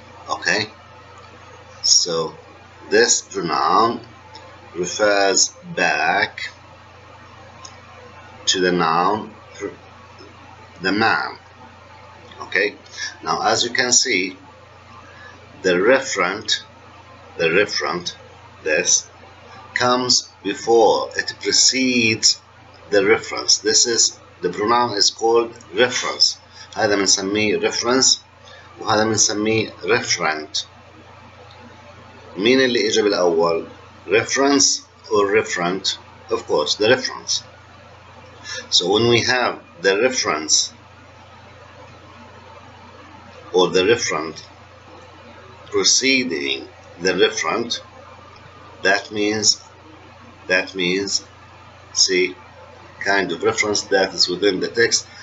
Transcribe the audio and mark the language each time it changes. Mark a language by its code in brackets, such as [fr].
[en] Okay, so this pronoun refers back to the noun, the man. Okay, now as you can see, the referent, this comes before, it precedes the reference. This is, the pronoun is called reference. [ar] هذا بنسميه reference وهذا بنسميه referent. مين اللي اجى بالاول؟ [en] reference or referent? Of course, the reference. So when we have the reference or the referent preceding the referent, that means, see, kind of reference that is within the text.